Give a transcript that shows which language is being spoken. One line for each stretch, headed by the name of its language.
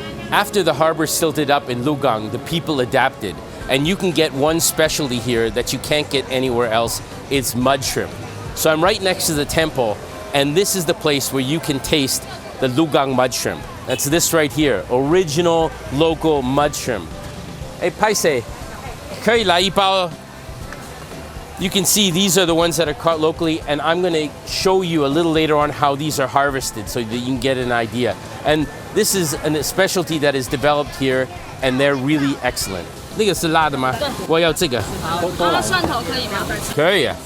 English: After the harbor silted up in Lugang, the people adapted. And you can get one specialty here that you can't get anywhere else. It's mud shrimp. So I'm right next to the temple, and this is the place where you can taste the Lugang mud shrimp. That's this right here, original local mud shrimp.
Chinese: Hey, paise, 可以来一包?
English: You can see these are the ones that are caught locally, and I'm going to show you a little later on how these are harvested so that you can get an idea. And this is a specialty that is developed here, and they're really excellent.
Chinese: 那个是辣的吗？我要这个。好，蒜头可以吗？可以啊。